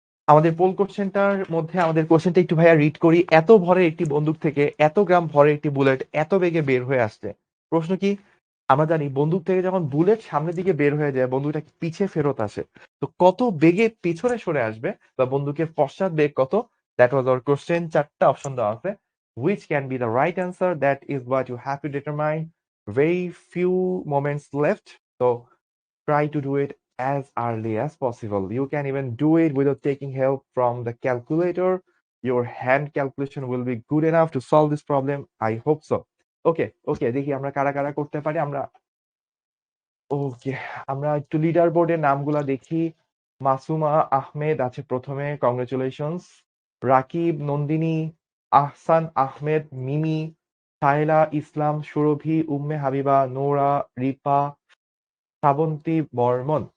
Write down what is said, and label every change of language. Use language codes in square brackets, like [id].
[bn] আমাদের পোল কোশ্চেনটার মধ্যে আমাদের কোশ্চেনটা একটু ভাইয়া রিড করি। এত ভরের একটি বন্দুক থেকে এত গ্রাম ভরের একটি বুলেট এত বেগে বের হয়ে আসছে। প্রশ্ন কি? আমরা জানি বন্দুক থেকে যখন বুলেট সামনের দিকে বের হয়ে যায় বন্দুকটা পিছে ফেরত আসে। তো কত বেগে পেছনে সরে আসবে বা বন্দুকের পশ্চাৎ বেগ কত? [en] That was our question. [bn] 4টা অপশন দেওয়া আছে। [en] Which can be the right answer? That is what you have to determine. Very few moments left. So try to do it as early as possible. You can even do it without taking help from the calculator. Your hand calculation will be good enough to solve this problem. I hope so. [bn] ওকে দেখি আমরা কারা কারা করতে পারি। ওকে আমরা একটু leader বোর্ডের নামগুলা দেখি। মাসুমা আহমেদ আছে প্রথমে, কংগ্রেচুলেশনস। রাকিব, নন্দিনী, আহসান আহমেদ, মিমি, সাহেলা ইসলাম, সুরভি, উম্মে হাবিবা, নোরা, রিপা, শ্রাবন্তী বর্মন।